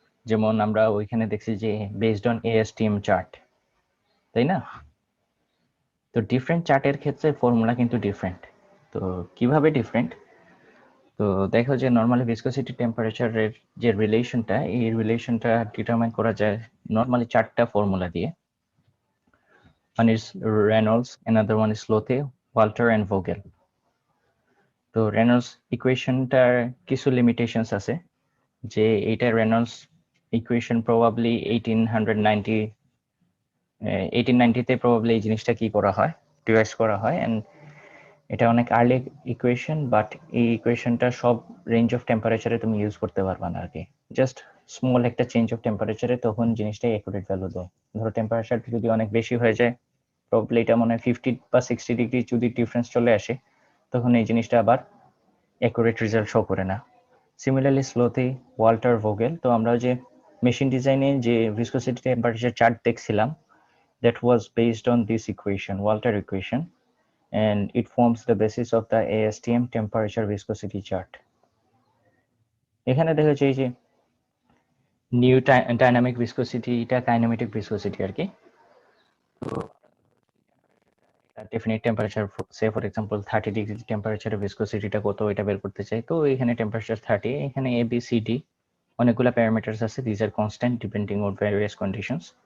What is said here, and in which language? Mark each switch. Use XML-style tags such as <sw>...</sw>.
<bn>যেমন আমরা ওইখানে দেখছি যে বেসড অন ASTM চার্ট, তাই না? তো ডিফারেন্ট চার্টের ক্ষেত্রে ফর্মুলা কিন্তু ডিফারেন্ট। তো কিভাবে ডিফারেন্ট? তো দেখো যে নর্মালি ভিসকোসিটি টেম্পারেচারের যে রিলেশনটা, এই রিলেশনটা ডিটারমাইন করা যায় নর্মালি 4টা ফর্মুলা দিয়ে।</bn> <en>One is Reynolds, another one is Slothe, Walter and Vogel.</en> <bn>তো রেনল্ডস ইকুয়েশনটার কিছু লিমিটেশনস আছে, যে এইটা রেনল্ডস ইকুয়েশন প্রবাবলি 1890তে প্রবাবলি এই জিনিসটা কি করা হয়, ডিভাইস করা হয়, এন্ড এটা অনেক আর্লি ইকুয়েশন, বাট এই ইকুয়েশনটা সব রেঞ্জ অফ টেম্পারেচারে তুমি ইউজ করতে পারবা না আর কি। জাস্ট স্মল একটা চেঞ্জ অফ টেম্পারেচারে তখন জিনিসটাই অ্যাকুরেট ভ্যালু দেয়। ধরো টেম্পারেচার যদি অনেক বেশি হয়ে যায়, প্রবাবলি এটা মনে হয় 50 বা 60 ডিগ্রি যদি ডিফারেন্স চলে আসে, তখন এই জিনিসটা আবার অ্যাকুরেট রেজাল্ট শো করে না। সিমিলারলি স্লোথে, ওয়াল্টার, ভোগেল, তো আমরা যে মেশিন ডিজাইনে যে ভিসকোসিটি টেম্পারেচার চার্ট দেখছিলাম,</bn> <en>that was based on this equation, Walter equation, and it forms the basis of the ASTM temperature viscosity chart.</en> <bn>এখানে দেখা যায় যে নিউ ডাইনামিক ভিসকোসিটি, এটা কাইনেমেটিক ভিসকোসিটি আর কি। Definite temperature,</bn> <en>সে for example</en> <bn>30 degree টেম্পারেচারে ভিসকোসিটিটা কত, এটা বের করতে চাই। তো এখানে টেম্পারেচার 30, এখানে ABCD অনেকগুলো প্যারামিটারস আছে,</bn> <en>This are constant depending on various conditions.</en>